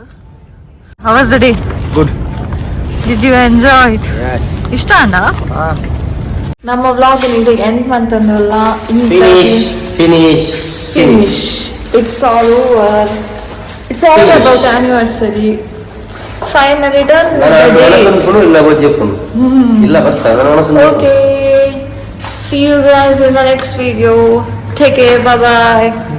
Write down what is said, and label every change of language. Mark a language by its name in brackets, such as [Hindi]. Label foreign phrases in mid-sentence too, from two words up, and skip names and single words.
[English] How was the day? Good. Did you enjoy it? Yes. [Tulu] ಇಷ್ಟ ಅಂಡ ನಮ್ಮ ವ್ಲಾಗ್ ಇದು ಎಂಡ್ ಮಂತಂದಲ್ಲ [English] finish it's all over it's all about anniversary finally done okay see you guys in the next video. Take care. Bye bye.